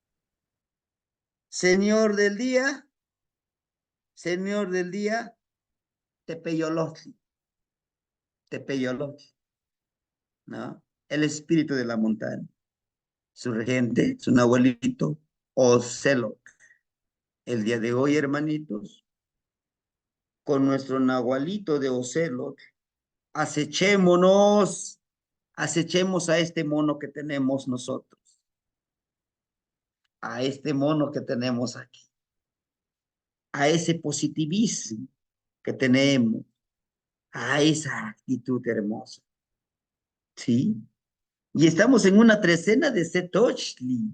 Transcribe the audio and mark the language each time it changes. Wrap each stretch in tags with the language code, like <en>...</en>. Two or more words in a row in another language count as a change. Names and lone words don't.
<es>Señor del día, Tepeyolotli. Tepeyolotli, ¿no? El espíritu de la montaña. Su regente, su abuelito, Ocelot. El día de hoy, hermanitos, con nuestro nahualito de Ocelot, acechémonos, acechemos a este mono que tenemos nosotros, a este mono que tenemos aquí, a ese positivismo que tenemos, a esa actitud hermosa, ¿sí? Y estamos en una trecena de Setochli.</es>